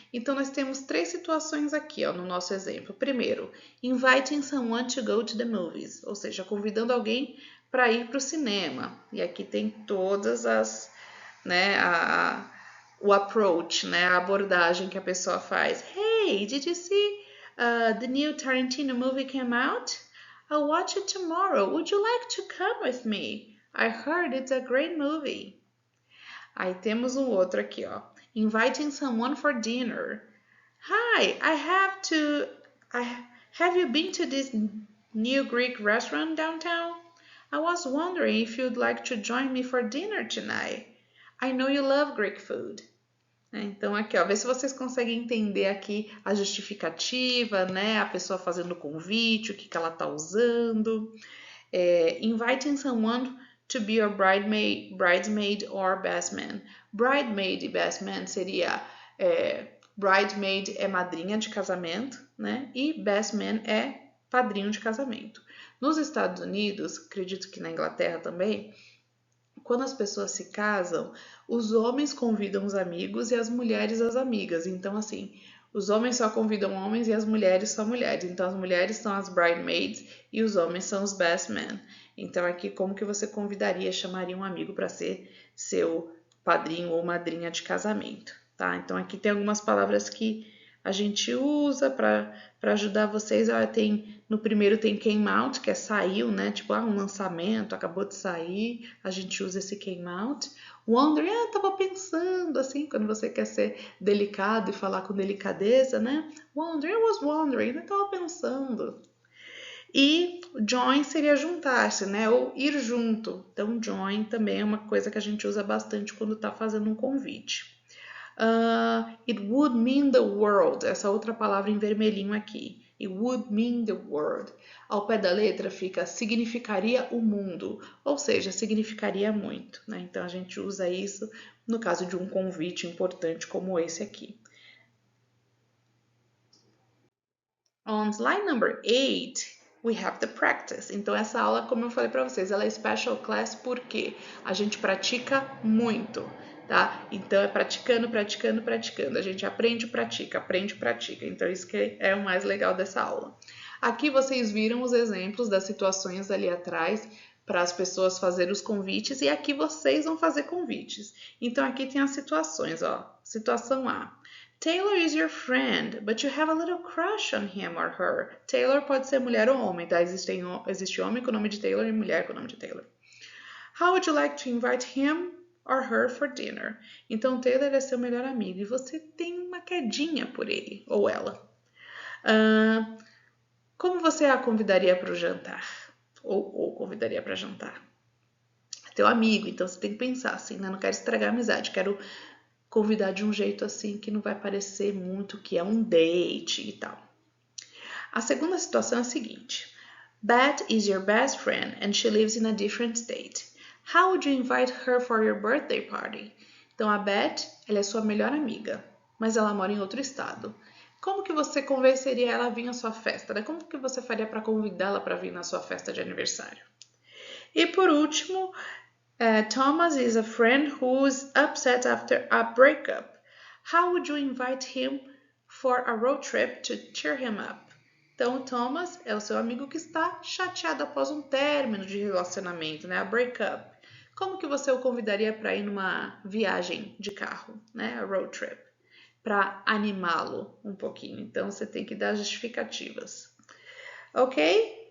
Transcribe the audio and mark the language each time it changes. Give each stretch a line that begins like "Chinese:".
Portuguese: Então nós temos 3 situações aqui, ó, no nosso exemplo. Primeiro,
English: inviting someone to go to the movies,
Portuguese: ou seja, convidando alguém para ir para o cinema. E aqui tem todas as, né, o approach, né, a abordagem que a pessoa faz.
English: Hey, did you see the new Tarantino movie came out? I'll watch it tomorrow. Would you like to come with me? I heard it's a great movie.
Portuguese: Aí temos um outro aqui, ó.
English: Inviting someone for dinner. Hi, have you been to this new Greek restaurant downtown? I was wondering if you'd like to join me for dinner tonight. I know you love Greek food.
Portuguese: Então, aqui, ó, vê se vocês conseguem entender aqui a justificativa, né? A pessoa fazendo o convite, o que ela tá usando.
English: Inviting someone to be your bridesmaid or best man.
Portuguese: Bridesmaid e best man seria... bridesmaid é madrinha de casamento, né? E best man é padrinho de casamento. Nos Estados Unidos, acredito que na Inglaterra também, quando as pessoas se casam, os homens convidam os amigos e as mulheres as amigas. Então, assim, os homens só convidam homens e as mulheres só mulheres. Então, as mulheres são as bridesmaids e os homens são os best men. Então, aqui, como que você convidaria, chamaria um amigo para ser seu padrinho ou madrinha de casamento, tá? Então, aqui tem algumas palavras que a gente usa para ajudar vocês. No primeiro tem came out, que é saiu, né? Tipo, um lançamento, acabou de sair, a gente usa esse came out. Wondering, tava pensando, assim, quando você quer ser delicado e falar com delicadeza, né?
English: Wondering, I was wondering,
Portuguese: eu tava pensando. E join seria juntar-se, né? Ou ir junto. Então, join também é uma coisa que a gente usa bastante quando tá fazendo um convite.
English: It would mean the world.
Portuguese: Essa outra palavra em vermelhinho aqui.
English: It would mean the world.
Portuguese: Ao pé da letra fica significaria o mundo. Ou seja, significaria muito, né? Então a gente usa isso no caso de um convite importante como esse aqui.
English: On slide number 8, we have the practice.
Portuguese: Então essa aula, como eu falei para vocês, ela é special class porque a gente pratica muito. Tá? Então é praticando, praticando, praticando. A gente aprende, pratica, aprende, pratica. Então isso que é o mais legal dessa aula. Aqui vocês viram os exemplos das situações ali atrás para as pessoas fazerem os convites e aqui vocês vão fazer convites. Então aqui tem as situações, ó. Situação A.
English: Taylor is your friend, but you have a little crush on him or her.
Portuguese: Taylor pode ser mulher ou homem, tá? Existe homem com o nome de Taylor e mulher com o nome de Taylor.
English: How would you like to invite him or her for dinner?
Portuguese: Então, Taylor é seu melhor amigo e você tem uma quedinha por ele ou ela. Como você a convidaria para o jantar? Ou convidaria para jantar? Teu amigo, então você tem que pensar assim, né? Não quero estragar a amizade, quero convidar de um jeito assim que não vai parecer muito que é um date e tal. A segunda situação é a seguinte.
English: Beth is your best friend and she lives in a different state. How would you invite her for your birthday party?
Portuguese: Então, a Beth, ela é sua melhor amiga, mas ela mora em outro estado. Como que você convenceria ela a vir à sua festa? Né? Como que você faria para convidá-la para vir na sua festa de aniversário? E por último,
English: Thomas is a friend who's upset after a breakup. How would you invite him for a road trip to cheer him up?
Portuguese: Então, o Thomas é o seu amigo que está chateado após um término de relacionamento, né? A breakup. Como que você o convidaria para ir numa viagem de carro, né? A road trip, para animá-lo um pouquinho. Então, você tem que dar justificativas. Ok?